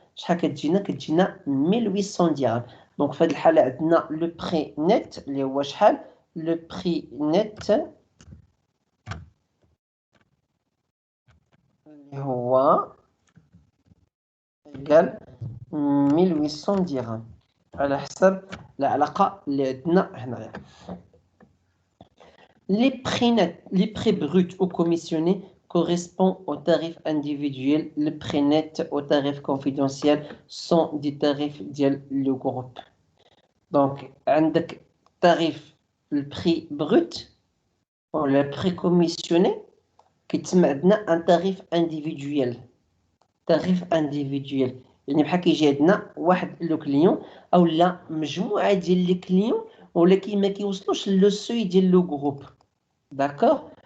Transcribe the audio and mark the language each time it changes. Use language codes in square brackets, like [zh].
[ar] شحال كتجينا 1800 درهم. دونك في هذه الحاله عندنا لو بري نت اللي هو شحال؟ لو بري نت اللي هو ايكال 1800 درهم على حسب العلاقه اللي عندنا هنايا. [fr] Les prix nets, les prix bruts ou commissionnés correspondent aux tarifs individuels. Les prix nets aux tarifs confidentiels sont des tarifs du groupe. Donc, عندك tarif le prix brut [ar] ولا بريكوميسيوني كيتم عندنا ان تاريف انديفيدويال. تاريف انديفيدويال يعني بحال كيجي عندنا واحد لو كليون او لا مجموعه ديال لي كليون ولكن ما كيوصلوش لو سوي ديال لو جروب. داكوغ.